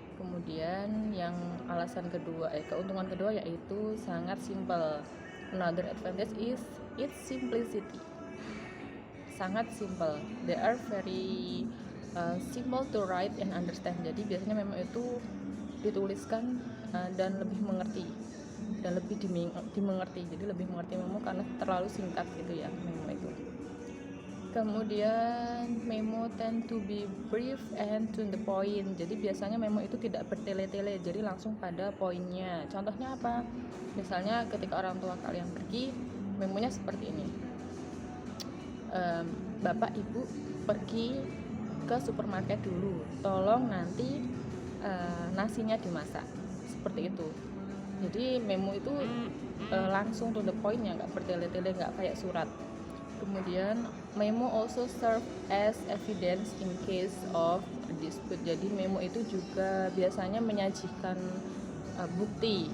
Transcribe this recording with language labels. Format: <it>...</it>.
<id>Kemudian yang keuntungan kedua yaitu sangat simple.</id> <en>Another advantage is its simplicity.</en> <id>Sangat simple.</id> <en>They are very simple to write and understand.</en> <id>Jadi biasanya memo itu dituliskan dan lebih mengerti dan lebih dimengerti. Jadi lebih mengerti memo karena terlalu singkat gitu ya memo itu. Kemudian</id> <en>memo tend to be brief and to the point.</en> <id>Jadi biasanya memo itu tidak bertele-tele, jadi langsung pada poinnya. Contohnya apa? Misalnya ketika orang tua kalian pergi, memonya seperti ini. Bapak ibu pergi ke supermarket dulu, tolong nanti nasinya dimasak, seperti itu. Jadi memo itu langsung to the point ya, nggak bertele-tele, nggak kayak surat.</id> <en>Kemudian memo also serve as evidence in case of dispute.</en> <id>Jadi memo itu juga biasanya menyajikan bukti.</id>